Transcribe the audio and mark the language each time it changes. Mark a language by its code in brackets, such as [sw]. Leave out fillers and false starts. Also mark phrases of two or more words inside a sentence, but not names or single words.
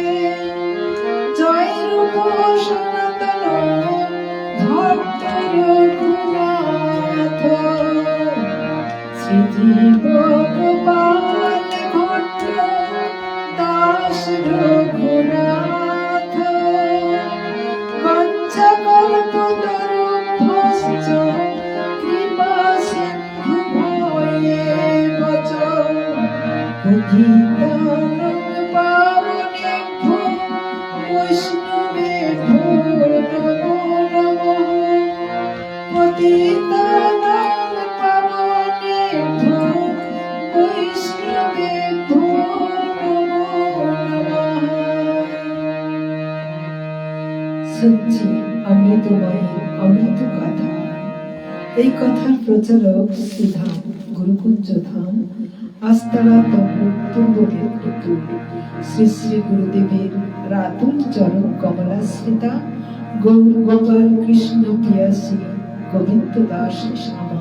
[bn] জয় রূপ সনাতন ভট্ট রঘুনাথ শ্রীজীব গোপাল ভট্ট দাস রঘুনাথ। [sa] পঞ্চকল্পতরুভ্যশ্চ কৃপা সিন্ধু ভয়েব চ। পতিতানাং পাবনেভ্যো বৈষ্ণবেভ্যো নমো নমঃ। পতিতানাং পাবনেভ্যো বৈষ্ণবেভ্যো নমো নমঃ। [bn] শুনছি অমৃতময়ী অমৃত কথা। এই কথার প্রচারক শ্রীধাম গুরুকুঞ্জ ধাম আস্তারা পূর্ব মেদিনীপুর। শ্রী শ্রী গুরুদেবের রাতুল চরণ কমলাশ্রিতা গৌর গোপাল কৃষ্ণ পিয়াসী গোবিন্দ দাস শ্যামা।